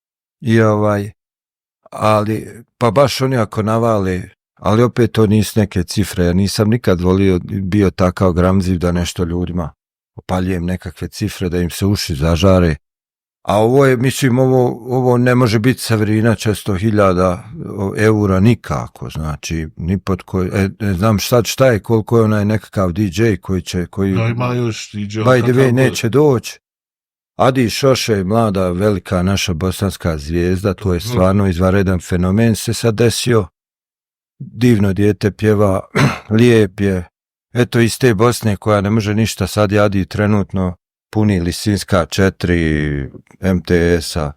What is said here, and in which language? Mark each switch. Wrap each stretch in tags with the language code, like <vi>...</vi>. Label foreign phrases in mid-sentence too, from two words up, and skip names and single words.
<bs>I ali, pa baš oni ako navale, ali opet to nisu neke cifre, ja nisam nikad bio takav gramziv da nešto ljudima opaljujem nekakve cifre, da im se uši zažare. A ovo je, mislim, ovo ne može biti Severina 400.000 eura nikako, znači, ni pod koji, ne znam šta je, koliko je onaj nekakav DJ koji no, ima još DJ,</bs> <en>by the way,</en> <bs>neće doći. Adi Šoše, mlada, velika naša bosanska zvijezda, to je stvarno izvanredan fenomen se sad desio. Divno dijete pjeva, lijep je. Eto iz te Bosne koja ne može ništa, sad je Adi trenutno puni Lisinska 4 MTS-a.</bs>